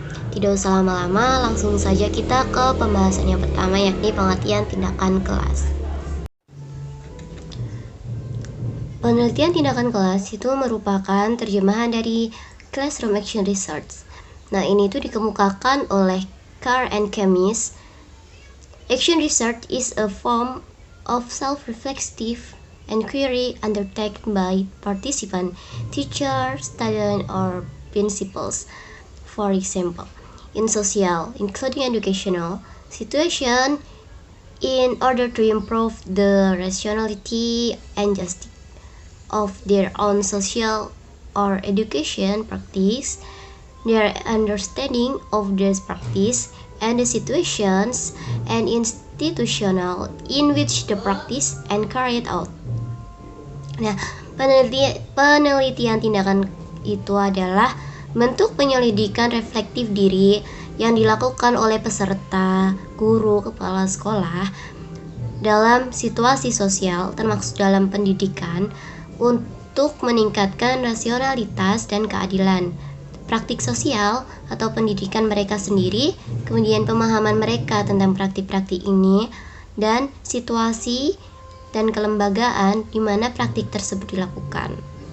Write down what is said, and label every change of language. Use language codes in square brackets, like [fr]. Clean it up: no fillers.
[id] Tidak usah lama-lama, langsung saja kita ke pembahasan yang pertama, yakni pengertian tindakan kelas. Penelitian tindakan kelas itu merupakan terjemahan dari Classroom Action Research. Nah, ini itu dikemukakan oleh Carr and Camis. [en] Action research is a form of self-reflective inquiry undertaken by participant, teacher, student, or principals. For example, in social, including educational, situation, in order to improve the rationality and justice of their own social or education practice, their understanding of this practice, and the situations and institutional in which the practice and carried out. [id] Nah, penelitian tindakan itu adalah bentuk penyelidikan reflektif diri yang dilakukan oleh peserta, guru, kepala sekolah dalam situasi sosial, termasuk dalam pendidikan, untuk meningkatkan rasionalitas dan keadilan, praktik sosial atau pendidikan mereka sendiri, kemudian pemahaman mereka tentang praktik-praktik ini, dan situasi dan kelembagaan di mana praktik tersebut dilakukan.